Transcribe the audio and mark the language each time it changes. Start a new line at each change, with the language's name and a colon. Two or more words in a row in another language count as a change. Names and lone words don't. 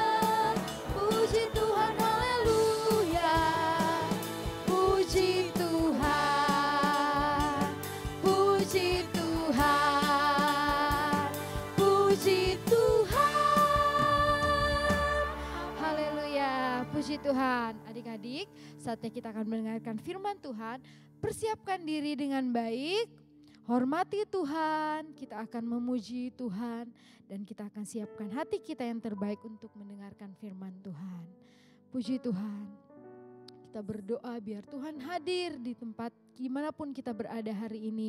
Indonesian: Puji Tuhan, haleluya. Puji Tuhan. Puji Tuhan. Puji Tuhan. Haleluya. Puji Tuhan. Adik-adik, saatnya kita akan mendengarkan firman Tuhan. Persiapkan diri dengan baik. Hormati Tuhan. Kita akan memuji Tuhan. Dan kita akan siapkan hati kita yang terbaik untuk mendengarkan firman Tuhan. Puji Tuhan. Kita berdoa biar Tuhan hadir di tempat dimanapun kita berada hari ini.